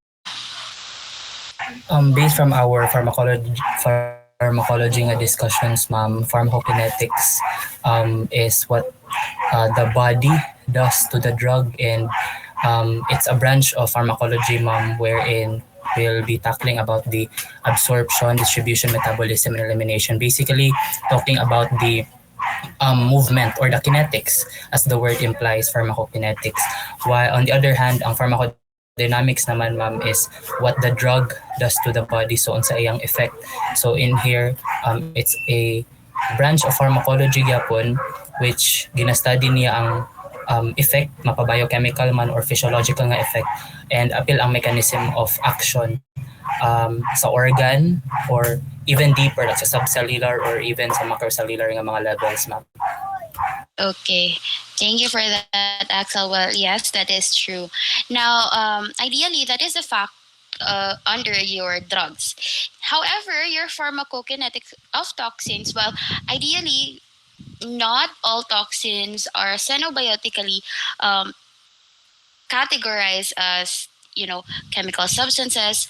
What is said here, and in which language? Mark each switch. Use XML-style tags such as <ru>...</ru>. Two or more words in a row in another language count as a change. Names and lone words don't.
<en>Based from our pharmacology nga discussions, ma'am, pharmacokinetics is what the body does to the drug, and it's a branch of pharmacology, ma'am, wherein we'll be tackling about the absorption, distribution, metabolism, and elimination. Basically, talking about the movement or the kinetics, as the word implies, pharmacokinetics. While on the other hand,</en> <ceb>ang pharmacodynamics naman, ma'am,</ceb> <en>is what the drug does to the body, so</en> <ceb>unsa iyang effect.</ceb> <en>So in here, it's a branch of pharmacology gyapon which</en> <ceb>gina-study niya ang effect, mapa-biochemical man</ceb> <en>or physiological nga effect, and</en> <ceb>apil ang</ceb> <en>mechanism of action sa organ, or even deeper like sa subcellular or even sa macrocellular</en> <ceb>nga mga levels,</ceb> <en>ma'am. Okay, thank you for that, Axel. Well, yes, that is true. Now, ideally, that is a fact under your drugs. However, your pharmacokinetics of toxins, well, ideally, not all toxins are xenobiotically um, categorized as chemical substances.</en>